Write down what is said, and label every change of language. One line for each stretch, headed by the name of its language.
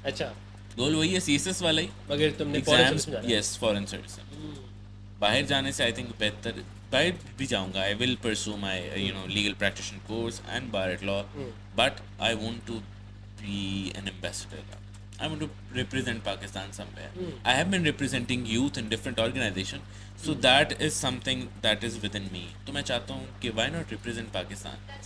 Urdu: अच्छा, گول وہی ہے CSS والا ہی. مگر تم نے فورن ایگزامس سروس میں جانا ہے. یس فورن سروس. باہر جانے سے آئی تھنک بہتر باہر بھی جاؤں گا.
English: I will pursue my legal practitioner course and bar at law, but I want to be an ambassador. I want to represent Pakistan somewhere. I have been representing youth in different organizations, so that is something that is within me.
Urdu: تو میں چاہتا ہوں کہ
English: why not represent Pakistan.